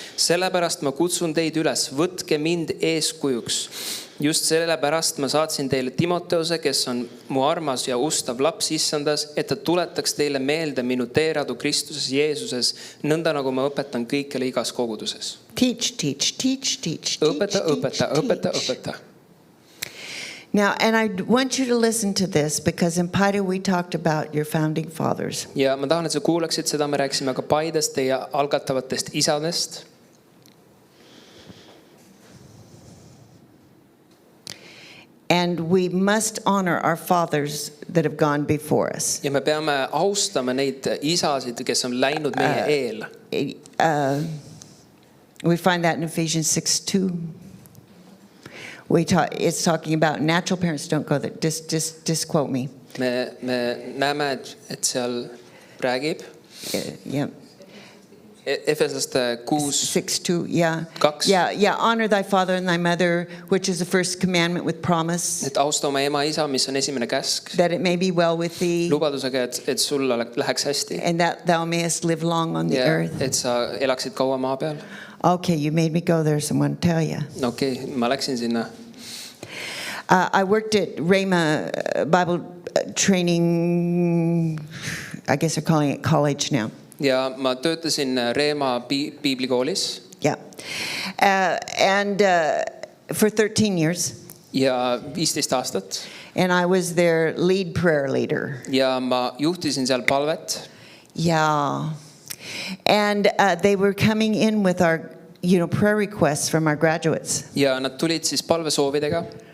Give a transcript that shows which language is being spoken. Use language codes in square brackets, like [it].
[et] Sellepärast ma kutsun teid üles, võtke mind eeskujuks. Just sellepärast ma saatsin teile Timoteuse, kes on mu armas ja ustav laps Issandas, et ta tuletaks teile meelde minu teeradu Kristuses Jeesuses, nõnda nagu ma õpetan kõikjale igas koguduses. [en] Teach. [et] Õpeta. [en] Now, and I want you to listen to this, because in Paide we talked about your founding fathers. [et] Ja ma tahan, et sa kuulaksid seda, me rääkisime ka Paidest, teie algatavatest isadest. [en] And we must honor our fathers that have gone before us. [et] Ja me peame austama neid isasid, kes on läinud meie eel. [en] We find that in Ephesians 6:2. It's talking about natural parents. Don't go there. Just quote me. [et] Me näeme, et seal räägib [en] Yeah. [et] Efeslaste [en] 6:2. Yeah. [et] 2. [en] Yeah. Honor thy father and thy mother, which is the first commandment with promise, [et] Et austa oma ema isa, mis on esimene käsk, [en] that it may be well with thee, [et] lubadusega, et sul läheks hästi [en] and that thou mayest live long on the [et] ja [en] earth. [et] et sa elaksid kaua maa peal. [en] Okay, you made me go there, so I want to tell you. [et] Okei, ma läksin sinna. [en] I worked at Rhema Bible training, I guess they're calling it college now. [et] Ja ma töötasin Reema piiblikoolis. [en] Yeah. And for 13 years. [et] Ja 15 aastat. [en] And I was their lead prayer leader. [et] Ja ma juhtisin seal palvet. [en] Yeah. And they were coming in with our, prayer requests from our graduates. [et] Ja nad tulid siis palvesoovidega.